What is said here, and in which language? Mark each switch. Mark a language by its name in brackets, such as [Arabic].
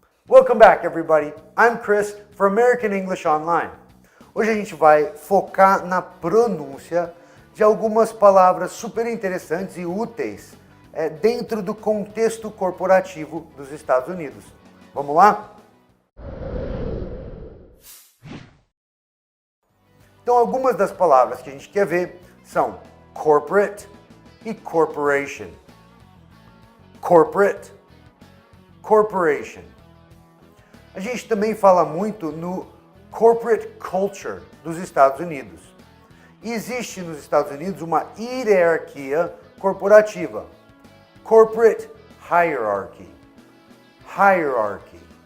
[English] Welcome back, everybody. I'm Chris for American English Online. [Portuguese] Hoje a gente vai focar na pronúncia de algumas palavras super interessantes e úteis dentro do contexto corporativo dos Estados Unidos. Vamos lá? Então, algumas das palavras que a gente quer ver são corporate e corporation. [English] Corporate, corporation. [Portuguese] A gente também fala muito no [English] corporate culture [Portuguese] dos Estados Unidos. E existe nos Estados Unidos uma hierarquia corporativa. [English] Corporate hierarchy. Hierarchy.